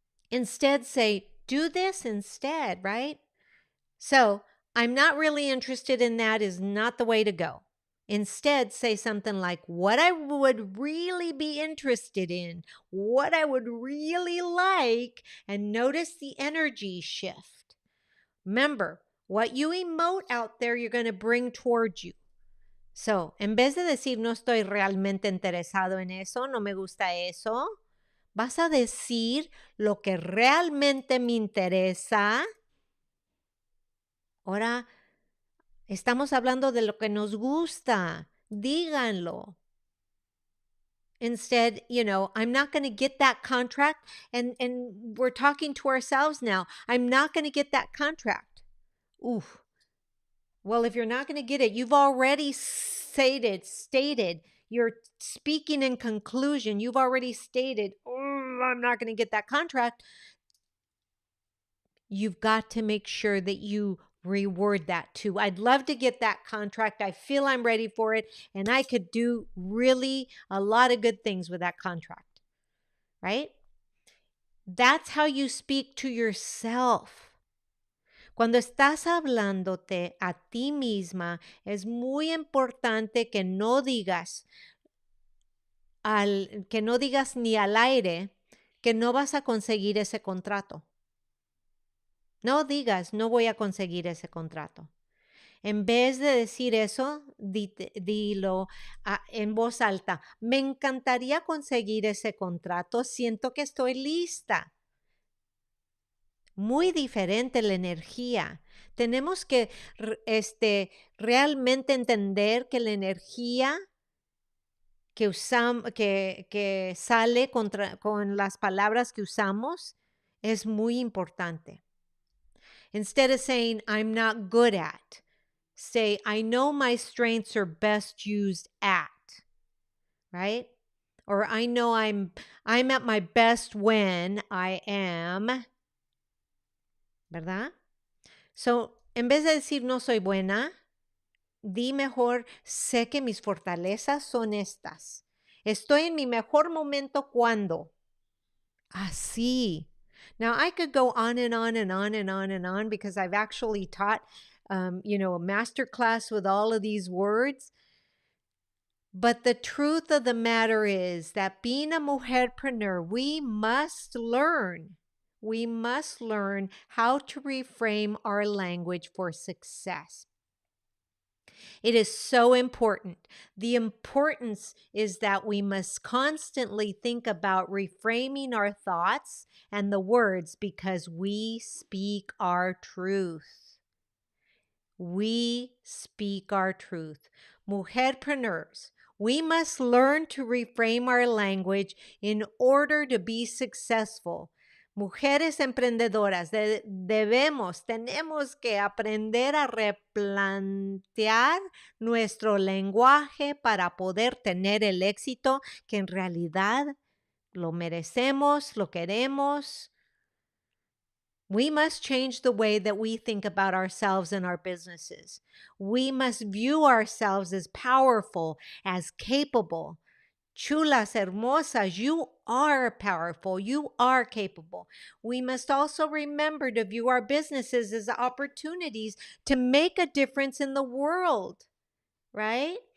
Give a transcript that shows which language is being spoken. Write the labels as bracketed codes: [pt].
[en] Instead, say, do this instead, right? So, I'm not really interested in that is not the way to go. Instead, say something like, what I would really be interested in, what I would really like, and notice the energy shift. Remember, what you emote out there, you're going to bring towards you. [es] So, en vez de decir no estoy realmente interesado en eso, no me gusta eso, vas a decir lo que realmente me interesa. Ahora, estamos hablando de lo que nos gusta. Díganlo. [en] Instead, I'm not going to get that contract. And we're talking to ourselves now. I'm not going to get that contract. Oof. Well, if you're not going to get it, you've already stated, you're speaking in conclusion. You've already stated, I'm not going to get that contract. You've got to make sure that you reword that too. I'd love to get that contract. I feel I'm ready for it, and I could do really a lot of good things with that contract, right? That's how you speak to yourself. [es] Cuando estás hablándote a ti misma, es muy importante que no digas ni al aire que no vas a conseguir ese contrato. No digas, no voy a conseguir ese contrato. En vez de decir eso, dilo en voz alta. Me encantaría conseguir ese contrato. Siento que estoy lista. Muy diferente la energía. Tenemos que realmente entender que la energía que sale con las palabras que usamos es muy importante. [en] Instead of saying, I'm not good at, say, I know my strengths are best used at, right? Or I know I'm at my best when I am, [es] ¿verdad? So, en vez de decir no soy buena, di mejor, sé que mis fortalezas son estas. Estoy en mi mejor momento cuando. Así. [en] Now, I could go on and on and on and on and on because I've actually taught, a master class with all of these words. But the truth of the matter is that being a mujerpreneur, we must learn how to reframe our language for success. It is so important. The importance is that we must constantly think about reframing our thoughts and the words because we speak our truth. We speak our truth. Mujerpreneurs, we must learn to reframe our language in order to be successful. [es] Mujeres emprendedoras, tenemos que aprender a replantear nuestro lenguaje para poder tener el éxito que en realidad lo merecemos, lo queremos. [en] We must change the way that we think about ourselves and our businesses. We must view ourselves as powerful, as capable. [es] Chulas, hermosas, [en] you are powerful. You are capable. We must also remember to view our businesses as opportunities to make a difference in the world, right?